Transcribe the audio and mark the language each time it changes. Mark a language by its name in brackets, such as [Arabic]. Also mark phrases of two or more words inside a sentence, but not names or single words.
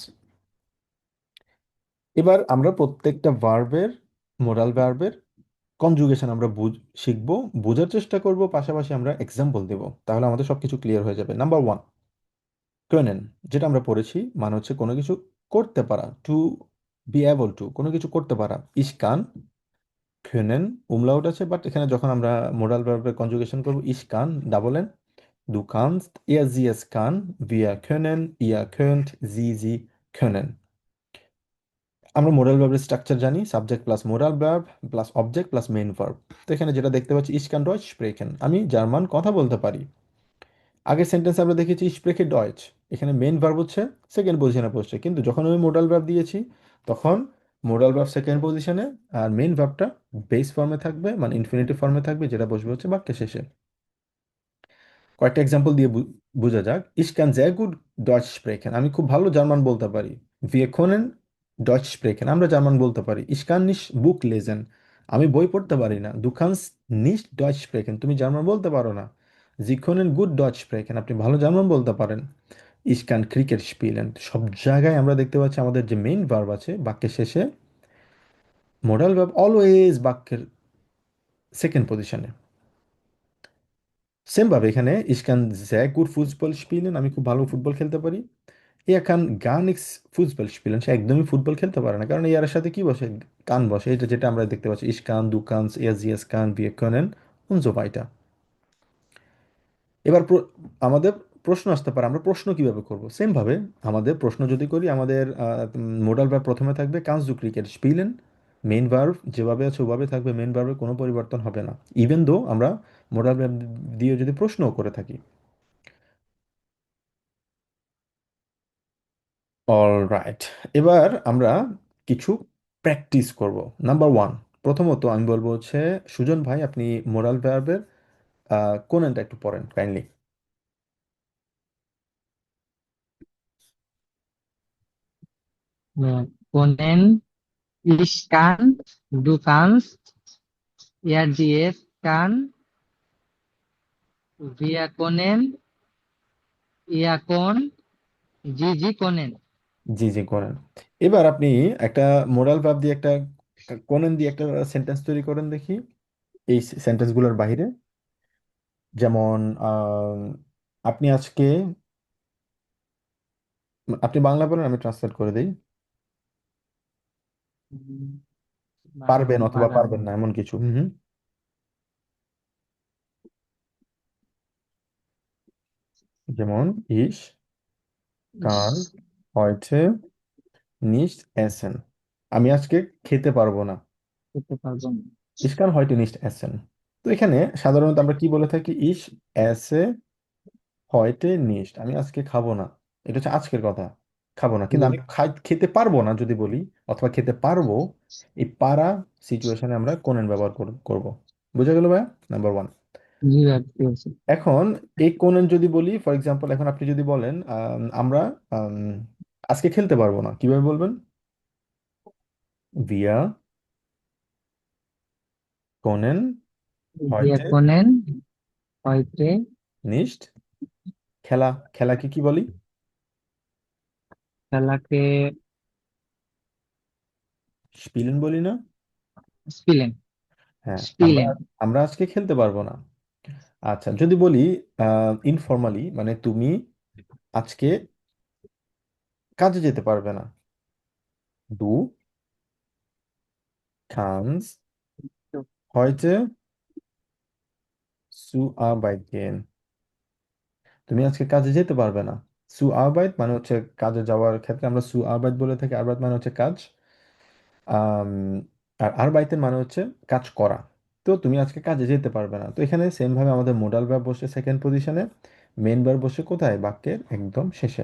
[Bangla] এবার আমরা প্রত্যেকটা ভার্বের, [English] modal verb conjugation [Bangla] আমরা শিখবো, বোঝার চেষ্টা করব, পাশাপাশি আমরা এক্সাম্পল দেব, তাহলে আমাদের সবকিছু ক্লিয়ার হয়ে যাবে। [English] number one, [Bangla] কেনেন, যেটা আমরা পড়েছি মানে হচ্ছে কোনো কিছু করতে পারা, [English] to be able to, [Bangla] কোনো কিছু করতে পারা। [German] ich kann können, umlaut [Bangla] আছে, বাট এখানে যখন আমরা [English] modal verb conjugation [Bangla] করব, [German] ich kann, [English] double n, [German] du kannst, er sie es kann, wir können, ihr könnt, sie können। [Bangla] আমরা [English] modal verb structure [Bangla] জানি, [English] subject plus modal verb plus object plus main verb. [Bangla] তো এখানে যেটা দেখতে পাচ্ছি, [German] ich kann Deutsch sprechen, [Bangla] আমি জার্মান কথা বলতে পারি। আগের সেন্টেন্সে আমরা দেখেছি [German] ich spreche Deutsch, [Bangla] এখানে [English] main verb [Bangla] হচ্ছে [English] second position [Bangla] বসছে, কিন্তু যখন আমি [English] modal verb [Bangla] দিয়েছি তখন [English] modal verb second position [Bangla] আর [English] main verb base form [Bangla] থাকবে, মানে [English] infinitive form [Bangla] থাকবে, যেটা বসবে হচ্ছে বাক্যের শেষে। কয়েকটা এক্সাম্পল দিয়ে বোঝা যাক। [German] Ich kann sehr gut Deutsch sprechen, [Bangla] আমি খুব ভালো জার্মান বলতে পারি। [German] Wir können Deutsch sprechen, [Bangla] আমরা জার্মান বলতে পারি। [German] Ich kann nicht Buch lesen, [Bangla] আমি বই পড়তে পারি না। [German] Du kannst nicht Deutsch sprechen, [Bangla] তুমি জার্মান বলতে পারো না। [German] Sie können gut Deutsch sprechen, [Bangla] আপনি ভালো জার্মান বলতে পারেন। [German] Ich kann Cricket spielen, [Bangla] সব জায়গায় আমরা দেখতে পাচ্ছি আমাদের যে [English] main verb [Bangla] আছে বাক্যের শেষে, [English] modal verb always [Bangla] বাক্যের [English] second position. [German] সেম ভাবে এখানে ich kann sehr gut Fußball spielen, [Bangla] আমি খুব ভালো ফুটবল খেলতে পারি। [German] Er kann gar nichts Fußball spielen, [Bangla] সে একদমই ফুটবল খেলতে পারে না, কারণ এর সাথে কি বসে, কান বসে, এটা যেটা আমরা দেখতে পাচ্ছি, [German] ich kann, du kannst, er sie es kann, wir können und so weiter। [Bangla] এবার আমাদের প্রশ্ন আসতে পারে, আমরা প্রশ্ন কিভাবে করব। সেম ভাবে আমাদের প্রশ্ন যদি করি, আমাদের [English] modal verb [Bangla] প্রথমে থাকবে [German] kannst du Cricket spielen, [English] main verb [Bangla] যেভাবে আছে ওভাবে থাকবে, [English] main verb [Bangla] কোনো পরিবর্তন হবে না, [English] even though [Bangla] আমরা [English] modal verb [Bangla] দিয়ে যদি প্রশ্নও করে থাকি। অলরাইট, এবার আমরা কিছু প্র্যাকটিস করব। [English] number one, [Bangla] প্রথমত আমি বলবো হচ্ছে, সুজন ভাই আপনি [English] moral verb [Bangla] কোনেনটা একটু পড়েন কাইন্ডলি। [German] Können, ich kann, du kannst, er die es kann, wir können, ihr könnt, sie können। [Bangla] জি জি, কোনেন। এবার আপনি একটা [English] moral verb [Bangla] দিয়ে একটা কোনেন দিয়ে একটা সেন্টেন্স তৈরি করেন দেখি, এই সেন্টেন্সগুলোর বাইরে। যেমন আপনি আজকে, আপনি বাংলা বলেন, আমি ট্রান্সলেট করে দিই। পারবেন অথবা পারেন। পারবেন না, এমন কিছু। হুম হুম। যেমন [German] ich kann heute nicht essen, [Bangla] আমি আজকে খেতে পারবো না। করতে পারবো না। [German] Ich kann heute nicht essen। [Bangla] তো এখানে সাধারণত আমরা কি বলে থাকি, [German] ich esse heute nicht, [Bangla] আমি আজকে খাবো না, এটা হচ্ছে আজকের কথা, খাবো না। কিন্তু জি, আমি খেতে পারবো না যদি বলি, অথবা খেতে পারবো, এই পারা সিচুয়েশনে আমরা কোনেন ব্যবহার করব। বুঝা গেল ভাই? [English] number one. [Bangla] জি ভাই, ঠিক আছে। এখন এই কোনেন যদি বলি, [English] for example [Bangla] এখন আপনি যদি বলেন আমরা আম, আজকে খেলতে পারবো না, কিভাবে বলবেন? [German] Wir können Wir heute können heute nicht, [Bangla] খেলা, খেলাকে কি বলি? খেলাকে স্পিলেন বলি না? [German] spielen, [Bangla] হ্যাঁ, আমরা [German] spielen। [Bangla] আমরা আজকে খেলতে পারবো না। আচ্ছা, যদি বলি ইনফর্মালি, মানে তুমি আজকে কাজে যেতে পারবে না, [German] du kannst heute zur Arbeit gehen, [Bangla] তুমি আজকে কাজে যেতে পারবে না। [German] zur Arbeit [Bangla] মানে হচ্ছে কাজে যাওয়ার ক্ষেত্রে আমরা [German] zur Arbeit [Bangla] বলে থাকি, আরবাইট মানে হচ্ছে কাজ। আম, আর আরবাইতের মানে হচ্ছে কাজ করা। তো তুমি আজকে কাজে যেতে পারবে না, তো এখানে সেম ভাবে আমাদের [English] modal verb [Bangla] বসে [English] second position, main verb [Bangla] বসে কোথায়, বাক্যের একদম শেষে।